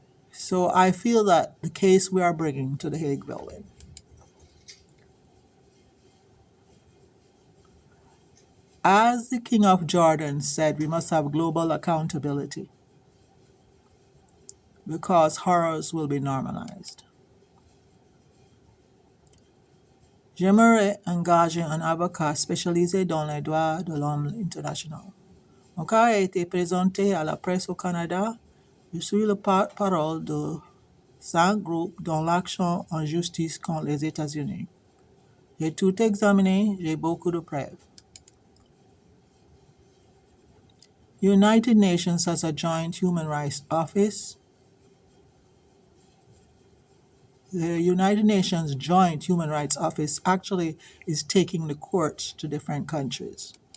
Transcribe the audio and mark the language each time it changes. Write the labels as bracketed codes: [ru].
[en] So I feel that the case we are bringing to The Hague will win. As the King of Jordan said, we must have global accountability because horrors will be normalized. [fr] J'aimerais engager un avocat spécialisé dans les droits de l'homme international. Mon cas a été présenté à la presse au Canada. Je suis le porte-parole de 5 groupes dans l'action en justice contre les États-Unis. J'ai tout examiné, j'ai beaucoup de preuves. [en] United Nations has a joint human rights office. The United Nations Joint Human Rights Office actually is taking the courts to different countries.